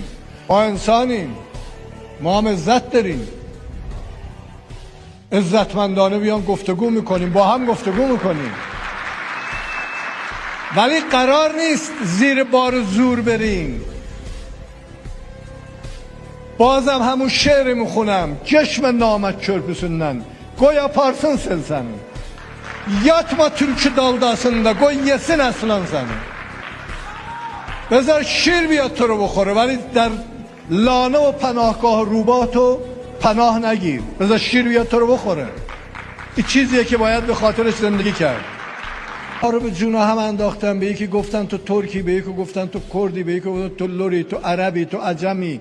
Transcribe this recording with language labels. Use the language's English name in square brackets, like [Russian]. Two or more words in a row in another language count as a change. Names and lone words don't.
[Persian] ما انسانیم، ما هم عزت داریم، عزتمندانه بیان گفتگو میکنیم، با هم گفتگو میکنیم، ولی قرار نیست زیر بار زور بریم. بازم همون شعر میخونم، [Azerbaijani] چشم نامک çörpüsünden koy aparsın sel seni, yatma türkü daldasında koy yesin aslan seni. [Persian] بذار شیر بیاد تو رو بخوره، ولی در لانه و پناهگاه روباه تو پناه نگیر. بذار شیر بیاد تو رو بخوره. این چیزیه که باید به خاطرش زندگی کرد. ما رو به جونا هم انداختن، به یکی گفتن تو ترکی، به یکی گفتن تو کردی، به یکی گفتن تو لوری، تو عربی، تو عجمی.